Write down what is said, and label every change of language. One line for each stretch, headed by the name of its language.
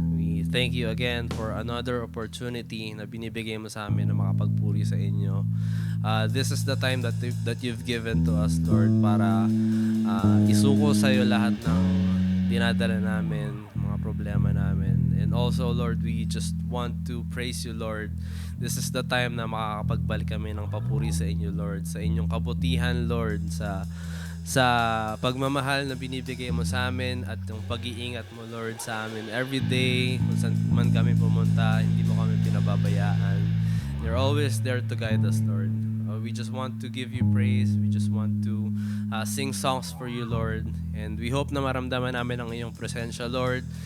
English: We thank you again for another opportunity
Filipino: na binibigay mo sa amin na makapagpuri sa inyo.
English: This is the time that you've given to us, Lord,
Filipino: para isuko sa iyo lahat ng dinadala namin, mga problema namin.
English: And also, Lord, we just want to praise you, Lord. This is the time
Filipino: na makakapagbalik kami ng papuri sa inyo, Lord, sa inyong kabutihan, Lord, sa pagmamahal na binibigay mo sa amin at yung pag-iingat mo, Lord, sa amin
English: every day,
Filipino: kung saan man kami pumunta, hindi mo kami pinababayaan.
English: You're always there to guide us, Lord. We just want to give you praise. We just want to sing songs for you, Lord. And we hope
Filipino: na maramdaman namin ang iyong presensya, Lord.